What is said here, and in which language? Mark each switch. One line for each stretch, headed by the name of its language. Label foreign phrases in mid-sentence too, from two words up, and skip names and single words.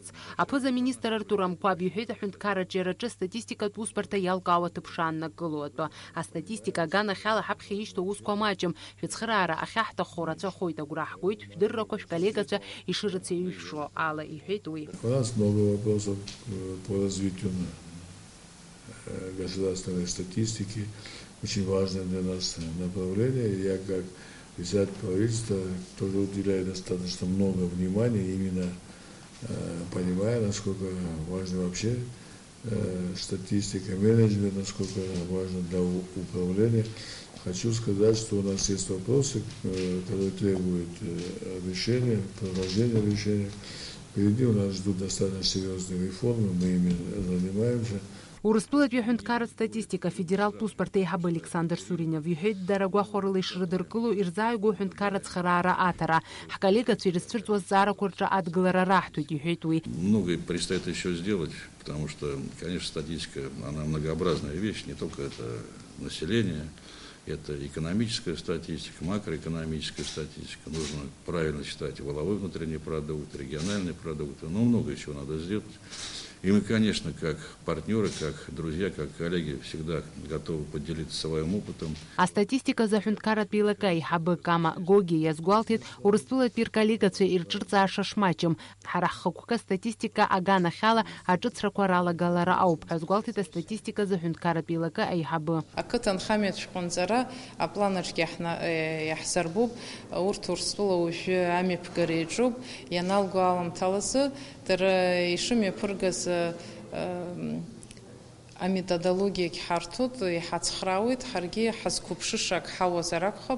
Abkhazian: Аԥыза-министр Артур Амқәаб иҳәеит аҳәынҭқарраҿы иара ҿы статистикатә усбарҭа иалкаауа ҭыԥ шааннакыло атәы. Астатистика аганахьала ҳаԥхьа ишьҭоу усқәа маҷым, шәыцхыраара ахьаҳҭаххо рацәахоит, агәра ҳгоит шәдыррақәа шәколлегацәа ишырыцеиҩшо ала, иҳәеит уи.
Russian: Государственной статистики, очень важное для нас направление. Я как председатель правительства тоже уделяю достаточно много внимания, именно понимая, насколько важна вообще статистика, менеджмент, насколько важно для управления. Хочу сказать, что у нас есть вопросы, которые требуют решения, продолжения решения. Впереди у нас ждут достаточно серьезные реформы, мы ими занимаемся.
Abkhazian: Урыстәылатәи аҳәынҭқарратә статистика федералтә усбарҭа аиҳабы Александр Суринов иҳәеит дара гәахәарыла ишрыдыркыло ирзааигәоу аҳәынҭқарратә цхыраара аҭара. Ҳколлегацәа ирызцәырҵуаз зҵаарақәа рҿы адгылара раҳҭоит, иҳәеит уи.
Russian: Многое предстоит еще сделать, потому что, конечно, статистика, она многообразная вещь, не только это население, это экономическая статистика, макроэкономическая статистика. Нужно правильно считать валовой внутренний продукт, региональный продукт, но много еще надо сделать. И мы, конечно, как партнеры, как друзья, как коллеги, всегда готовы поделиться своим опытом.
Abkhazian: А статистика за аҳәынҭқарратә еилакы аиҳабы Кама Гоги иазгәалҭеит Урыстәылатәи рколлегацәа ирҿырҵааша шмаҷым. Ҳара ҳхықәкы статистика аганахьала аҿыцрақәа ралагалара ауп ҳәа азгәалҭеит астатистика за аҳәынҭқарратә еилакы аиҳабы. Ақыҭанхамҩа шәҟәынҵара апланаҿгьы иаҳзарбуп, урҭ Урыстәыла уажәы амҩаԥгара иаҿуп, ианалго аламҭалазы дара ишымҩаԥыргаз аметодологиагь ҳарҭоит, иҳацхраауеит, ҳаргьы ҳазқәыԥшыша ак ҳауазар акәхап.